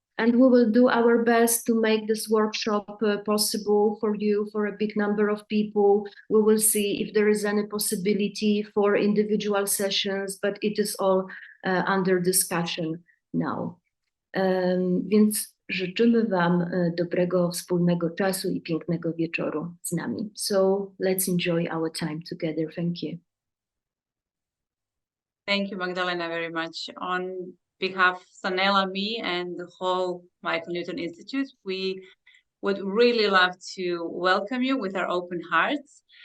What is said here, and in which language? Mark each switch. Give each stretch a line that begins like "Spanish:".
English: And we will do our best to make this workshop possible for you, for a big number of people. We will see if there is any possibility for individual sessions, but it is all under discussion now.
Polish: Więc życzymy Wam dobrego wspólnego czasu i pięknego wieczoru z nami.
English: So let's enjoy our time together. Thank you. Thank you, Magdalena, very much. On behalf of Sanela, me, and the whole Michael Newton Institute, we would really love to welcome you with our open hearts.